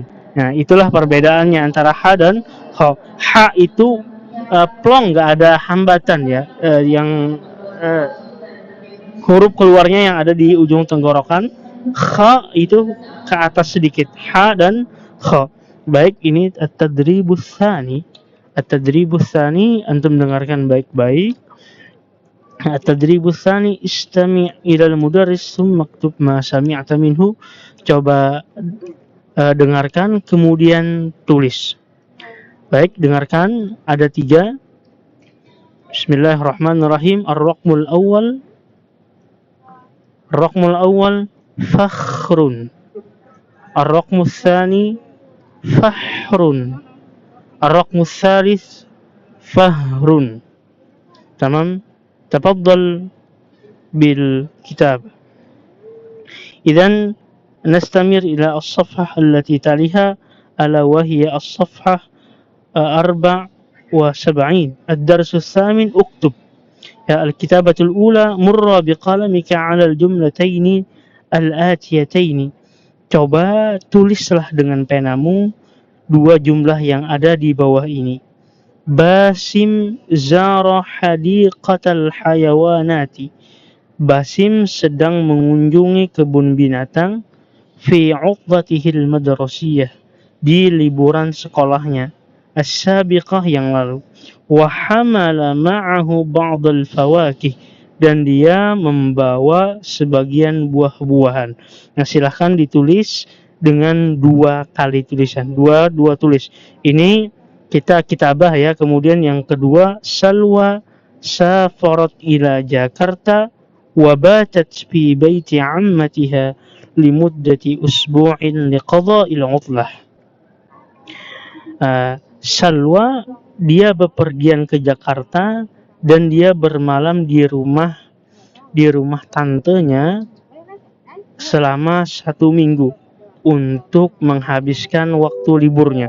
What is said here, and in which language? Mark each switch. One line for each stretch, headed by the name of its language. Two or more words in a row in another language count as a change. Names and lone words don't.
Indonesian: Nah, itulah perbedaannya antara ha dan kha. Ha itu plong, nggak ada hambatan ya, yang huruf keluarnya yang ada di ujung tenggorokan. Kha itu ke atas sedikit. Ha dan kha. Baik, ini
Arabic: التدريب الثاني. التدريب الثاني أنتم
Indonesian: dengarkan baik-baik.
Arabic: التدريب الثاني استمع إلى المدرس ثم اكتب ما سمعت منه.
Indonesian: Coba dengarkan kemudian tulis. Baik, dengarkan, ada 3.
Arabic: Bismillahirrahmanirrahim. الرقم الأول فخر. الرقم الثاني فحر. الرقم الثالث فحر. Tamam. تفضل بالكتاب. إذن نستمر إلى الصفحة التي تليها ألا وهي الصفحة 74. الدرس الثامن. اكتب يا الكتابة الأولى مر بقلمك على الجملتين الآتيتين.
Indonesian: Coba tulislah dengan penamu 2 jumlah yang ada di bawah ini.
Arabic: باسم زار حديقة الحيوانات.
Indonesian: Basim sedang mengunjungi kebun binatang
Arabic: في عطلته المدرسية,
Indonesian: di liburan sekolahnya, as-sabiqah yang lalu.
Arabic: وحمل معه بعض الفواكه,
Indonesian: dan dia membawa sebagian buah-buahan. Nah, silahkan ditulis dengan 2 kali tulisan, dua tulis. Ini kita
Arabic: kitabah
Indonesian: ya. Kemudian yang kedua,
Arabic: سلوى سافرت إلى جاكرتا وباتت في بيت عمتها لمدة أسبوع لقضاء العطلة.
Indonesian: Salwa dia bepergian ke Jakarta dan dia bermalam di rumah tantenya selama 1 minggu untuk menghabiskan waktu liburnya.